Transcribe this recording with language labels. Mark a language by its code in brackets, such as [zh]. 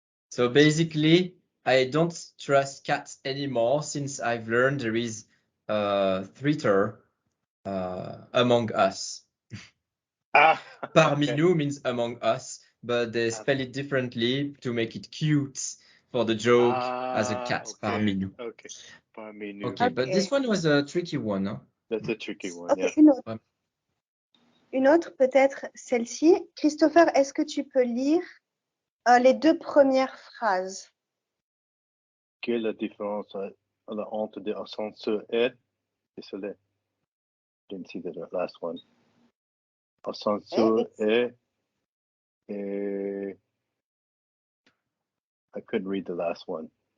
[en] So basically, I don't trust cats anymore since I've learned there is a traitor among us. Ah, [fr] Parmi [en] okay. nous means among us, but they spell it differently to make it cute for the joke as a cat. Okay. [fr] Parmi nous. Okay. Parmi nous. [en] Okay, but this one was a tricky one. Huh? That's a tricky one, Ok, yeah. [fr] une autre peut-être celle-ci. Christopher, est-ce que tu peux lire les deux premières phrases? Quelle est la différence entre the ascenseur et, désolé, [en] didn't see the last one. Ascenseur et, I couldn't read the last one.